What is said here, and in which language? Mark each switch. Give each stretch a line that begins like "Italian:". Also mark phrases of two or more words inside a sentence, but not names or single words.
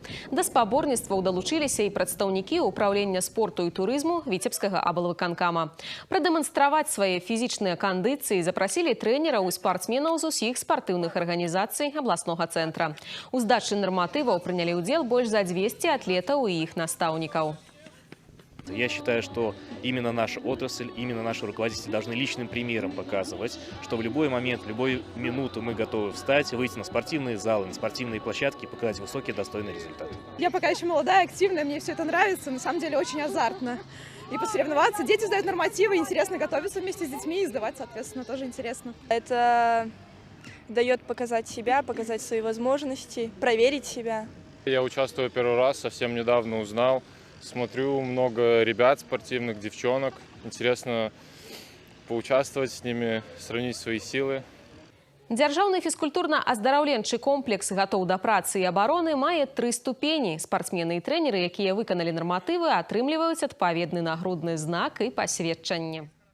Belarusian: Да спаборніцтваў далучыліся і прадстаўнікі ўпраўлення спорту і турызму Віцебскага аблвыканкама. Прадэманстраваць свае фізічныя кандыцыі запрасілі трэнераў і спартсменаў з усіх спартыўных арганізацый абласнога цэнтра. У здачы нарматываў прынялі ўдзел больш за 200 атлетаў і іх настаўнікаў.
Russian: Я считаю, что именно наша отрасль, именно наши руководители должны личным примером показывать, что в любой момент, в любую минуту мы готовы встать, выйти на спортивные залы, на спортивные площадки и показать высокий, достойный результат. Я пока еще молодая, активная, мне все это нравится, на самом деле очень азартно. И посоревноваться, дети сдают нормативы, интересно готовиться вместе с детьми и сдавать, соответственно, тоже интересно. Это дает показать себя, показать свои возможности, проверить себя. Я участвую первый раз, совсем недавно узнал. Смотрю много ребят спортивных, девчонок. Интересно поучаствовать с ними, сравнить свои силы.
Belarusian: Дзяржаўны фізкультурна-аздараўленчы комплекс «Гатоў да працы і абароны» мае 3 ступені. Спартсмены і трэнеры, якія выканалі нарматывы, атрымліваюць адпаведны нагрудны знак і пасведчанне.